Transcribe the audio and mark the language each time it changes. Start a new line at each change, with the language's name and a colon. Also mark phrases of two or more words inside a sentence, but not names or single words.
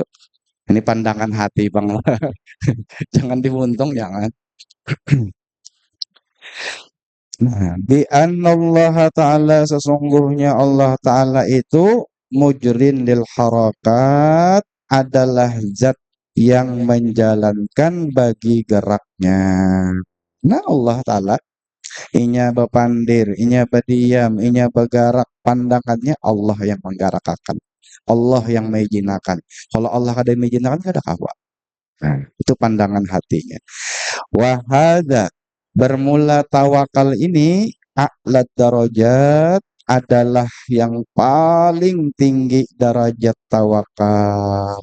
Indonesian: Ini pandangan hati Bang. Jangan dimuntung, jangan. Nah,
Arabic: بأن الله تعالى
Indonesian: sesungguhnya Allah ta'ala itu
Arabic: مجر للحركات
Indonesian: adalah zat yang menjalankan bagi geraknya. Nah,
Banjar: Allah ta'ala inya bepandir, inya berdiam, inya bergerak, pandangannya Allah yang menggerakkan. Allah yang mengizinakan. Kalau Allah ada yang mengizinakan, tidak ada kawa.
Indonesian: Nah, itu pandangan hatinya. Wahada bermula tawakal ini
Arabic: أعلى درجات
Indonesian: adalah yang paling tinggi derajat tawakal.